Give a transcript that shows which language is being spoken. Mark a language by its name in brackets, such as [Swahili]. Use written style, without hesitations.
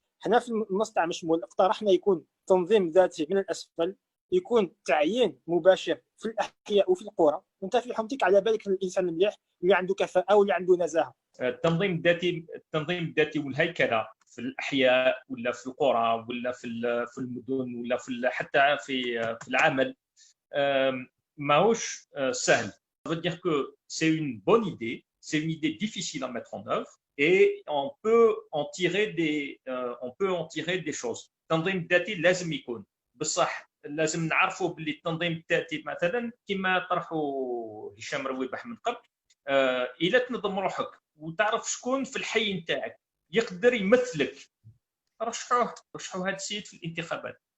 [Arabic] حنا في النص تاع مشمول اقترحنا يكون تنظيم ذاتي من الاسفل، يكون تعيين مباشر في الاحياء وفي القرى، وانت في حومتك على بالك الانسان المليح اللي عنده كفاءه واللي عنده نزاهه. التنظيم الذاتي والهيكله في الاحياء ولا في القرى ولا في المدن ولا حتى في العمل ماهوش سهل. [French] Ça veut dire que c'est une bonne idée, c'est une idée difficile à mettre en œuvre et on peut en tirer des choses. [Arabic] التنظيم الذاتي لازم يكون، بصح لازم نعرفوا باللي التنظيم الذاتي مثلا كما طرحوا هشام رويبح من قبل، الا تنظم روحك وتعرف شكون في الحي نتاعك يقدر يمثلك، رشحوا هذا السيد في الانتخابات.